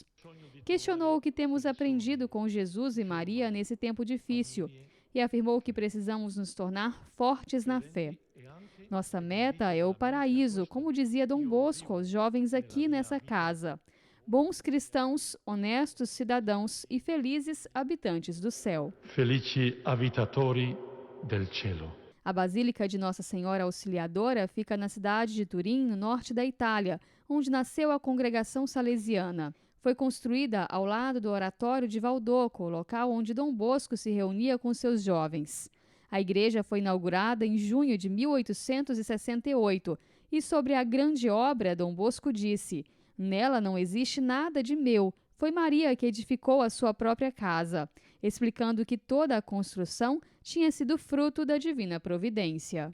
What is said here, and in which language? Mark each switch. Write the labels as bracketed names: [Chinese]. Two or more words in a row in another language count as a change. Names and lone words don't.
[Portuguese] Questionou o que temos aprendido com Jesus e Maria nesse tempo difícil e afirmou que precisamos nos tornar fortes na fé. Nossa meta é o paraíso, como dizia Dom Bosco aos jovens aqui nessa casa. Bons cristãos, honestos cidadãos e felizes habitantes do céu. [Italian] Felici abitatori del cielo. [Portuguese] A Basílica de Nossa Senhora Auxiliadora fica na cidade de Turim, no norte da Itália, onde nasceu a congregação salesiana. Foi construída ao lado do Oratório de Valdoco, local onde Dom Bosco se reunia com seus jovens. A igreja foi inaugurada em junho de 1868 e sobre a grande obra Dom Bosco disse: "Nela não existe nada de meu, foi Maria que edificou a sua própria casa", explicando que toda a construção tinha sido fruto da divina providência.